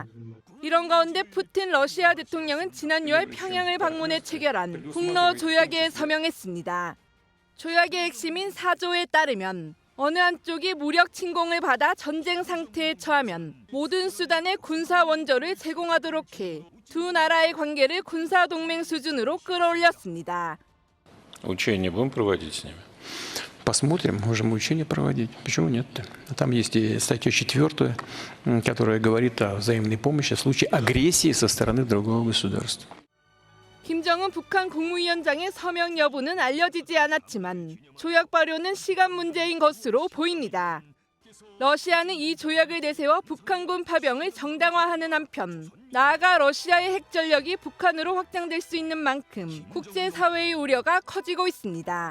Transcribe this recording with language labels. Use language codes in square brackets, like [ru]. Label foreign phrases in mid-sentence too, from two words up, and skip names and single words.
[ko] 이런 가운데 푸틴 러시아 대통령은 지난 6월 평양을 방문해 체결한 북러 조약에 서명했습니다. 조약의 핵심인 4조에 따르면 어느 한쪽이 무력 침공을 받아 전쟁 상태에 처하면 모든 수단의 군사 원조를 제공하도록 해 두 나라의 관계를 군사 동맹 수준으로 끌어올렸습니다. [ru] Учения будем проводить с ними? Посмотрим, можем учения проводить. Почему нет? Там есть и статья 4, которая говорит о взаимной помощи в случае агрессии со стороны другого государства. [ko] 김정은 북한 국무위원장의 서명 여부는 알려지지 않았지만 조약 발효는 시간 문제인 것으로 보입니다. 러시아는 이 조약을 내세워 북한군 파병을 정당화하는 한편 나아가 러시아의 핵전력이 북한으로 확장될 수 있는 만큼 국제사회의 우려가 커지고 있습니다.